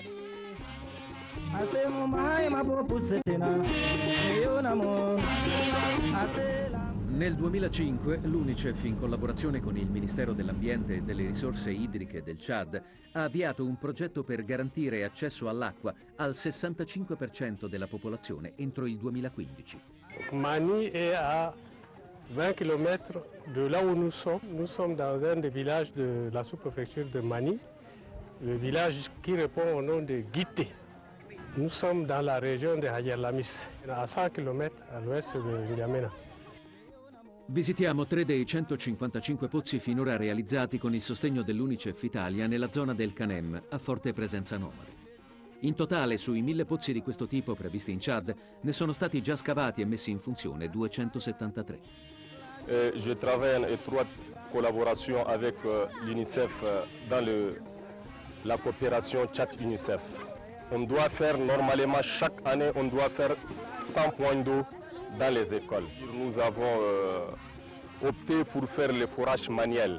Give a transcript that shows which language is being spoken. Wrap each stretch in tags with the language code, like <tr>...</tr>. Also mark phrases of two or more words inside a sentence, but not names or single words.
<it>Nel 2005 l'UNICEF, in collaborazione con il Ministero dell'Ambiente e delle Risorse Idriche del Ciad, ha avviato un progetto per garantire accesso all'acqua al 65% della popolazione entro il 2015.</it> <fr>Mani est à 20 km de là où nous sommes. Nous sommes dans un des villages de la sous-préfecture de Mani, le village qui répond au nom de Guité. Nous sommes dans la région de Hayalamis, à 100 km à l'ouest de N'Djamena.</fr> <it>Visitiamo 3 dei 155 pozzi finora realizzati con il sostegno dell'UNICEF Italia nella zona del Canem, a forte presenza nomade. In totale, sui 1000 pozzi di questo tipo previsti in Ciad, ne sono stati già scavati e messi in funzione 273.</it> <fr>Je travaille en étroite collaboration avec l'UNICEF dans la coopération Tchad-UNICEF. On doit faire normalement, chaque année, on doit faire 100 points d'eau dans les écoles. Nous avons opté pour faire le forage manuel.</fr>